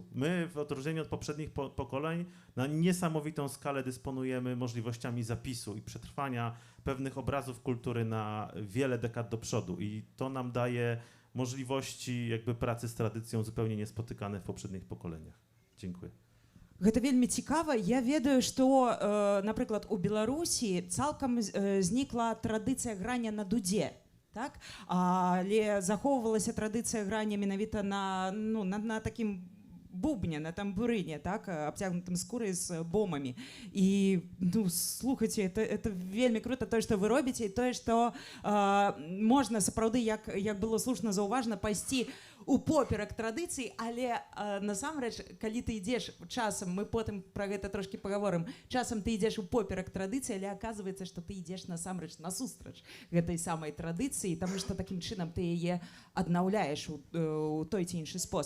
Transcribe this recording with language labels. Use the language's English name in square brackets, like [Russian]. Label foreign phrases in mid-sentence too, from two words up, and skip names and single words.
[Polish] My w odróżnieniu od poprzednich pokoleń na niesamowitą skalę dysponujemy możliwościami zapisu i przetrwania pewnych obrazów kultury na wiele dekad do przodu i to nam daje możliwości jakby pracy z tradycją zupełnie niespotykane w poprzednich pokoleniach. Dziękuję. [Belarusian] Гэта вельмі цікава. Я ведаю, што, напрыклад, у Беларусі цалкам знікла традыцыя грання на дудзе. Так? Але захоўвалася традыцыя грання менавіта на такім бубне, на тамбурыне, так? Абцягнутым скурай з бомамі. І слухайце, это вельмі круто, тое, што вы робіце, і тое, што можна сапраўды, як было слушна заўважна, пайсці упоперак традыцый, але насамрэч, калі ты ідзеш часам, мы потым пра гэта трошкі пагаворым, часам ты ідзеш упоперак традыцыі, але аказваецца, што ты ідзеш насамрэч насустрач гэтай самай традыцыі, таму што такім чынам ты яе аднаўляеш у той ці іншы спосаб.